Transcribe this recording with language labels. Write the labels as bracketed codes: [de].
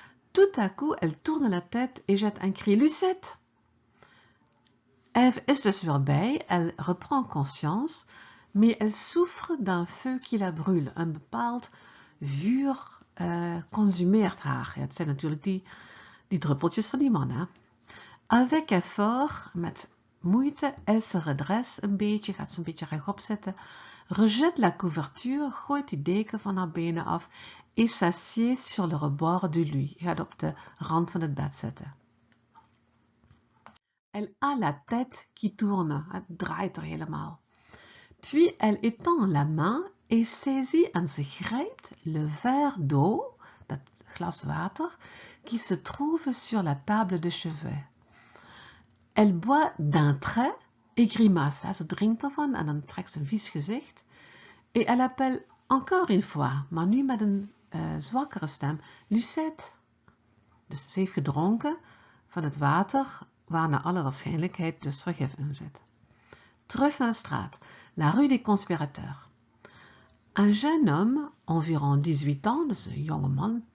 [fr] Tout à coup, elle tourne la tête et jette un cri. Lucette! [nl] Ève is dus weer bij, [fr] elle reprend conscience, mais elle souffre d'un feu qui la brûle. [nl] Een bepaald vuur consumeert haar. Ja, het zijn natuurlijk die druppeltjes van die man. Hè? [fr] Avec effort, [nl] met moeite, [fr] elle se redresse [nl] een beetje, gaat ze een beetje rechtop zitten, [fr] rejette la couverture, [nl] gooit die deken van haar benen af [fr] et s'assied sur le rebord du lit, [nl] gaat op de rand van het bed zitten. [fr] Elle a la tête qui tourne, [nl] het draait er helemaal. [fr] Puis elle étend la main et saisit [nl] en ze grijpt [fr] le verre d'eau, [nl] dat glas water, [fr] qui se trouve sur la table de chevet. Elle boit d'un trait et grimace. [nl] Ze drinkt ervan en dan trekt ze een vies gezicht. [fr] Et elle appelle encore une fois, [nl] maar nu met een zwakkere stem, Lucette. Dus ze heeft gedronken van het water, waar naar alle waarschijnlijkheid dus vergif in zit. Terug naar de straat, [fr] la rue des Conspirateurs. Un jeune homme, environ 18 ans, [nl] dus een jonge man,